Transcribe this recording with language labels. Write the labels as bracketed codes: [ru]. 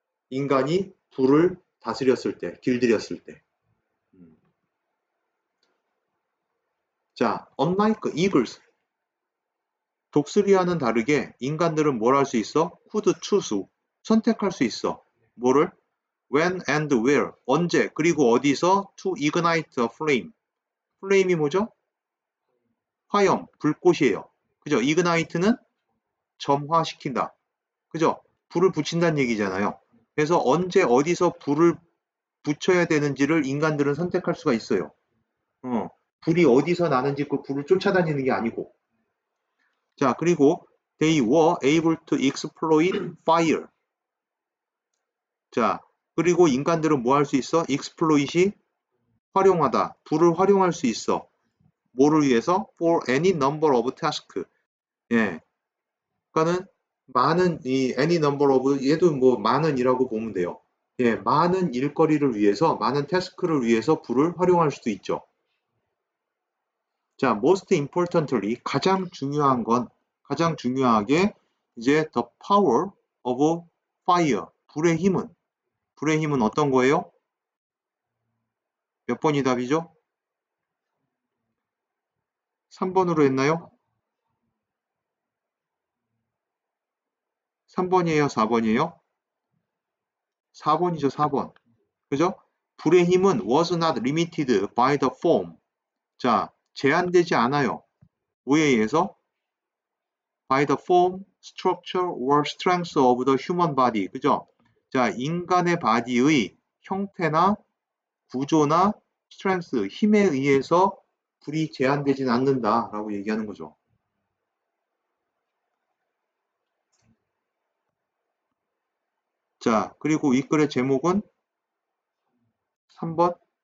[ko] 인간이 불을 다스렸을 때, 길들였을 때. [en] 자, unlike eagles. [ko] 독수리와는 다르게 인간들은 뭘 할 수 있어? [en] could choose. [ko] 선택할 수 있어. 뭐를? [en] when and where. [ko] 언제, 그리고 어디서 [en] to ignite a flame. [ko] flame이 뭐죠? 화염, 불꽃이에요. 그죠? ignite는 점화시킨다. 그죠? 불을 붙인다는 얘기잖아요. 그래서 언제 어디서 불을 붙여야 되는지를 인간들은 선택할 수가 있어요. 불이 어디서 나는지 그 불을 쫓아다니는 게 아니고. [en] 자, 그리고 they were able to exploit fire. [ko] 자, 그리고 인간들은 뭐 할 수 있어? exploit이 활용하다. 불을 활용할 수 있어. 뭐를 위해서? [en] for any number of tasks. [ko] 예. 그러니까는 많은 이 any number of 얘도 뭐 많은이라고 보면 돼요. 예, 많은 일거리를 위해서, 많은 태스크를 위해서 불을 활용할 수도 있죠. 자, [en] most importantly, [ko] 가장 중요한 건, 가장 중요하게 이제 [en] the power of fire, [ko] 불의 힘은 어떤 거예요? 몇 번이 답이죠? 3번으로 했나요? 3번이에요? 4번이에요? 4번이죠, 4번. 그죠? 불의 힘은 [en] was not limited by the form. [ko] 자, 제한되지 않아요. 뭐에 의해서? [en] by the form, structure or strength of the human body. [ko] 그죠? 자, 인간의 바디의 형태나 구조나 strength, 힘에 의해서 불이 제한되진 않는다라고 얘기하는 거죠. 자, 그리고 이 글의 제목은 3번?